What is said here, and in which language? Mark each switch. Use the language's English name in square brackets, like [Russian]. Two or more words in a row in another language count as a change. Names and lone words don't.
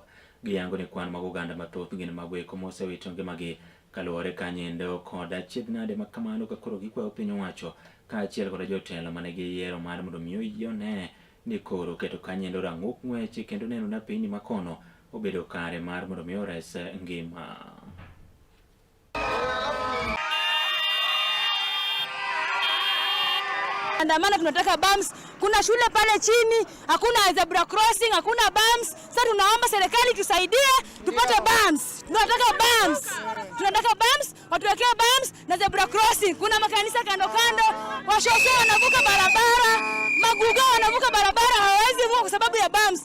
[Luo (Kenya and Tanzania)] Giyango ni kwan mag oganda mathoth gin magweko mosewito ngimagi kaluwore Kanyendo koda achiedhnade ma kamano ka koro gikwayo piny owacho kaachiel koda jotelo mane giyiero mar mondo mi oyiene ni koro keto Kanyendo rang'uk ng'wech kendo neno na piny makono obedo kare mar mondo mi ores ngima. [Swahili] Andamana tunataka bumps, kuna shule pale chini, hakuna [English] zebra crossing, [Swahili] hakuna bumps. Sasa tunaomba serikali tusaidie tupate bumps. Tunataka bumps, watuwekee bumps na [English] zebra crossing. [Swahili] Kuna makanisa kando kando, washosho wanavuka barabara, maguga wanavuka barabara hawawezi vuka kwa sababu ya bumps.